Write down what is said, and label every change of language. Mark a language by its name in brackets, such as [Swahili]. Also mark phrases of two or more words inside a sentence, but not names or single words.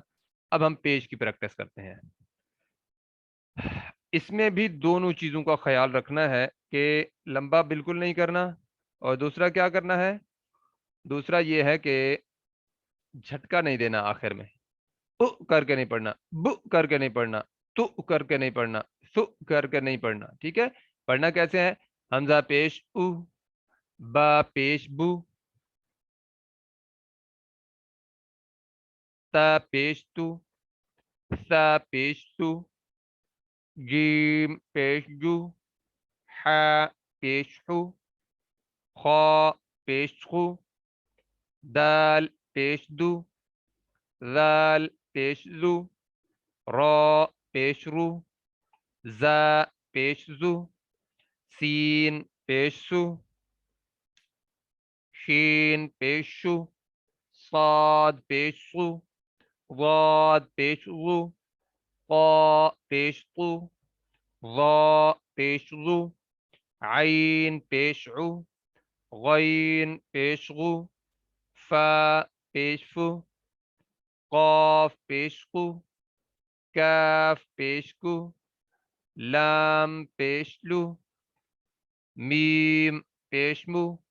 [Urdu] اب ہم پیش کی پریکٹس کرتے ہیں۔ اس میں بھی دونوں چیزوں کا خیال رکھنا ہے کہ لمبا بالکل نہیں کرنا، اور دوسرا کیا کرنا ہے؟ دوسرا یہ ہے کہ جھٹکا نہیں دینا آخر میں، کر کے نہیں پڑھنا، کر کے نہیں پڑھنا، کر کے نہیں پڑھنا، کر کے نہیں پڑھنا۔ ٹھیک ہے، پڑھنا کیسے ہے؟ حمزہ پیش او، با پیش بو، تا پیش تو، ثا پیش تو، جیم پیش جو، حا پیش حو، خا پیش خو، دال پیش دو، ذال پیش زو، را پیش رو، زا پیش زو، سین پیش سو، شین پیش شو، صاد پیش سو، ضاد پیش ضو، قا پیش قو، ضا پیش ضو، عین پیش عو، غین پیش غو، فا پیش فو، قاف پیش قو، کاف پیش کو، لام پیش لو، میم پیش مو۔